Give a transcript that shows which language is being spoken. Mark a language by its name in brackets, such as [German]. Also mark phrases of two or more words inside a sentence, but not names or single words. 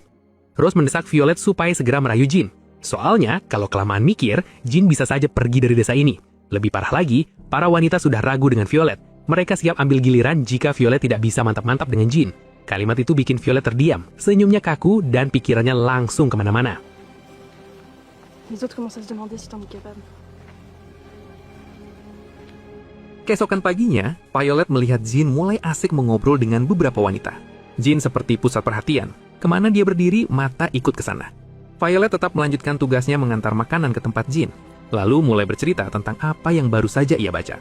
[Indonesian] Rose mendesak Violet supaya segera merayu Jin. Soalnya, kalau kelamaan mikir, Jin bisa saja pergi dari desa ini. Lebih parah lagi, para wanita sudah ragu dengan Violet. Mereka siap ambil giliran jika Violet tidak bisa mantap-mantap dengan Jin. Kalimat itu bikin Violet terdiam, senyumnya kaku dan pikirannya langsung kemana-mana. [French] Les autres commencent à se demander si t'en es capable. [Indonesian] Keesokan paginya, Violet melihat Jin mulai asik mengobrol dengan beberapa wanita. Jin seperti pusat perhatian. Kemana dia berdiri, mata ikut ke sana. Violet tetap melanjutkan tugasnya mengantar makanan ke tempat Jin, lalu mulai bercerita tentang apa yang baru saja ia baca.